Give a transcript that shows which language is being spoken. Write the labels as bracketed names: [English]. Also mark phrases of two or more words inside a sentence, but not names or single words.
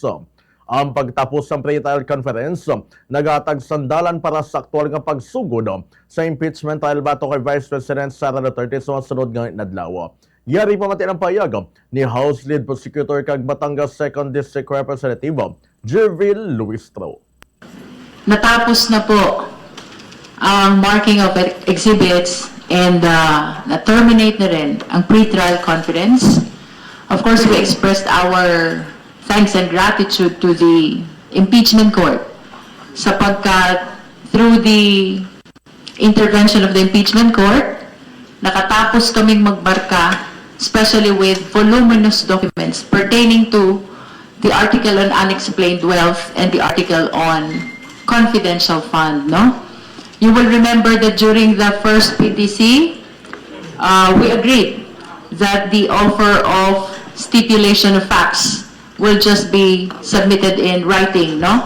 [Hiligaynon] Ang pagtapos ng [English] pre-trial conference, [Hiligaynon] nagatag sandalan para sa aktual nga pagsugod sa [English] impeachment trial [Hiligaynon] bato kay Vice President Sara Duterte sa sunod nga adlaw. Yari pamati ng payag ni House Lead Prosecutor kag Batangas 2nd District Representative Jervil Luistro. [Filipino] Natapos na po ang [English] marking of exhibits [Filipino] and na-terminate na rin ang [English] pre-trial conference. Of course, we expressed our thanks and gratitude to the impeachment court sapagkat through the intervention of the impeachment court, [Filipino] nakatapos kaming magbarka, [English] especially with voluminous documents pertaining to the article on unexplained wealth and the article on confidential fund, no? You will remember that during the first PTC, we agreed that the offer of stipulation of facts will just be submitted in writing, no?